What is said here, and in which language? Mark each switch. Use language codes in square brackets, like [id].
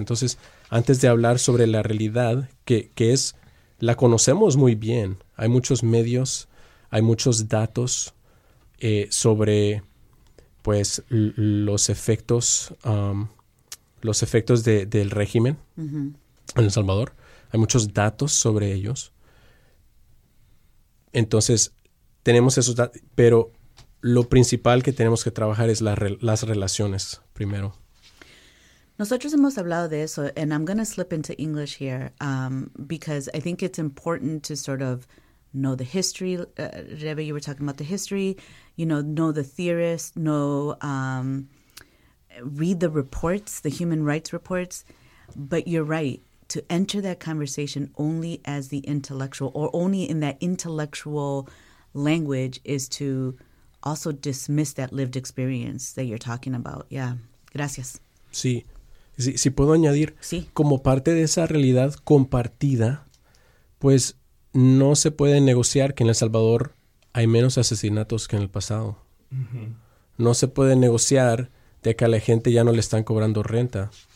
[es] Entonces, antes de hablar sobre la realidad, que es, la conocemos muy bien, hay muchos medios, hay muchos datos sobre pues los efectos del régimen uh-huh. en El Salvador, hay muchos datos sobre ellos. Entonces, tenemos esos datos, pero lo principal que tenemos que trabajar es las relaciones primero. Nosotros hemos hablado de eso, and I'm going to slip into English here because I think it's important to sort of know the history. [en] Rebe, you were talking about the history, you know the theorists, read the reports, the human rights reports, but you're right. To enter that conversation only as the intellectual or only in that intellectual language is to also dismiss that lived experience that you're talking about. Yeah. Gracias. [es] Sí. Si puedo añadir. Sí. Como parte de esa realidad compartida, pues no se puede negociar que en El Salvador hay menos asesinatos que en el pasado. Uh-huh. No se puede negociar de que a la gente ya no le están cobrando renta.